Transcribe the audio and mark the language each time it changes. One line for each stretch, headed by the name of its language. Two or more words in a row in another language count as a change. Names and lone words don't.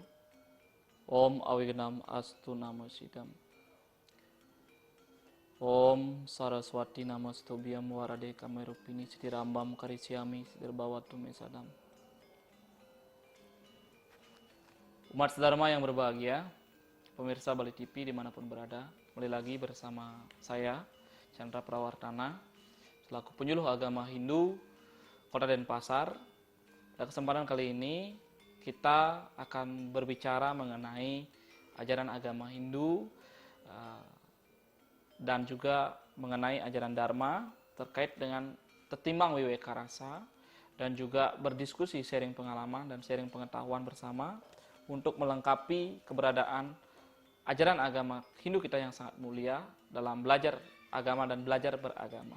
Sanskrit: Om Awignam Astu Namo Sidam. Om Saraswati Namastobhyam Warade Kamerupini Sidirambam Karisyami Sidirbawatu Mesadam.
Indonesian: Umat sedharma yang berbahagia, pemirsa Bali TV dimanapun berada, kembali lagi bersama saya, Chandra Prawardhana, selaku penyuluh agama Hindu Kota Denpasar. Pada kesempatan kali ini, kita akan berbicara mengenai ajaran agama Hindu dan juga mengenai ajaran Dharma terkait dengan Tetimbang Weweka Rasa, dan juga berdiskusi, sharing pengalaman dan sharing pengetahuan bersama untuk melengkapi keberadaan ajaran agama Hindu kita yang sangat mulia dalam belajar agama dan belajar beragama.